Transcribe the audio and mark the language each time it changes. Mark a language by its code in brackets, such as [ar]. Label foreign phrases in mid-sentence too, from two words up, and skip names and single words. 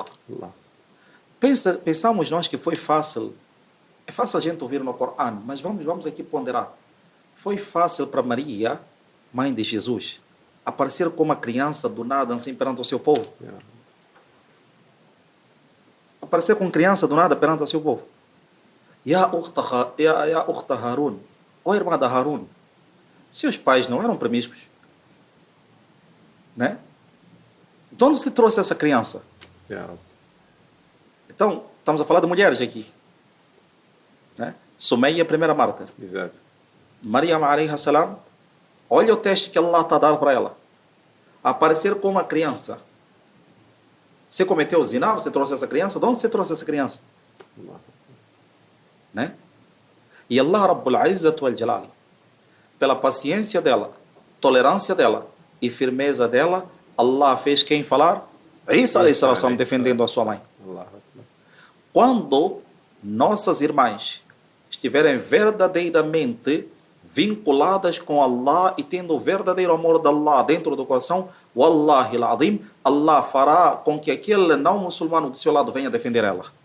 [pt] Pensamos nós que foi fácil. É fácil a gente ouvir no Corão, mas vamos aqui ponderar. Foi fácil para Maria, mãe de Jesus, aparecer como uma criança do nada assim perante o seu povo? Aparecer como criança do nada perante o seu povo. [ar] يا أخت هارون, [pt] ó irmã da Harun, seus pais não eram promíscuos, né? De onde você trouxe essa criança? Então, estamos a falar de mulheres aqui. né? Sumeia, primeira mártir. Exato. [ar] مريم عليه السلام, [pt] olha o teste que Allah está a dar para ela. Aparecer com uma criança. Você cometeu zina, você trouxe essa criança? De onde você trouxe essa criança? Né? E Allah [ar] رب العزة والجلال, [pt] pela paciência dela, tolerância dela e firmeza dela, Allah fez quem falar? [ar] عيسى عليه السلام, [pt] defendendo a sua mãe. Quando nossas irmãs estiverem verdadeiramente vinculadas com Allah e tendo o verdadeiro amor de Allah dentro do coração, [ar] والله العظيم, [pt] Allah fará com que aquele não muçulmano do seu lado venha defender ela.